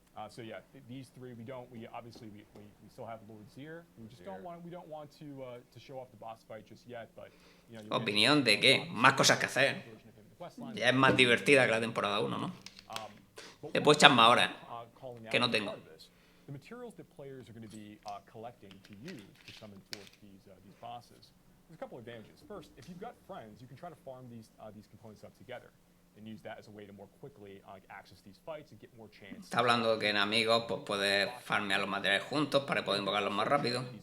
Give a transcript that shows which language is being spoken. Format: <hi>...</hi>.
<en>So yeah, these three we obviously still have Lord Seer. We don't want to show off the boss fight just yet, but you know.</en> <es>¿Opinión de qué? Más cosas que hacer. Ya es más divertida que la temporada 1, ¿no? Le puedo echar más horas, que no tengo.</es> <en>The materials that players are going to be collecting to use to summon forth these bosses. There's a couple of advantages. First, if you've got friends, you can try to farm these components up together and use that as a way to more quickly access these fights and get more chance.</en> <es>Está hablando que en amigos pues puedes farmear los materiales juntos para poder invocarlos más rápido.</es>